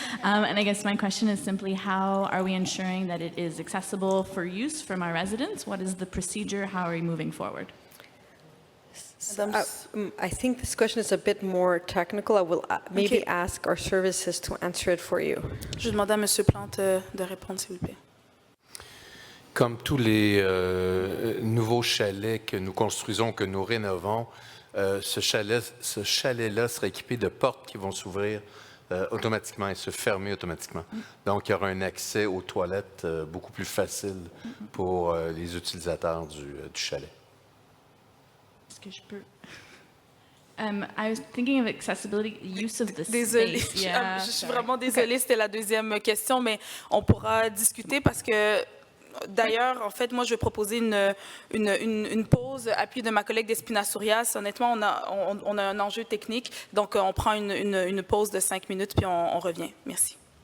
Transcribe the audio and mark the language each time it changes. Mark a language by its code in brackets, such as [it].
[en] And I guess my question is simply, how are we ensuring that it is accessible for use from our residents? What is the procedure? How are we moving forward? I think this question is a bit more technical. I will maybe ask our services to answer it for you. [fr] Je demande à Monsieur Plante de répondre, s'il vous plaît. Comme tous les nouveaux chalets que nous construisons, que nous rénovons, ce chalet-là sera équipé de portes qui vont s'ouvrir automatiquement et se fermer automatiquement. Donc, il y aura un accès aux toilettes beaucoup plus facile pour les utilisateurs du chalet. Est-ce que je peux... [en] I was thinking of accessibility, use of the [fr] Désolée, [en] space. Yeah, [fr] je suis vraiment désolée, c'était la deuxième question, mais on pourra discuter parce que D'ailleurs, en fait, moi, je vais proposer une pause, appui de ma collègue d'Espina Surias. Honnêtement, on a un enjeu technique, donc on prend une pause de 5 minutes, puis on revient. Merci.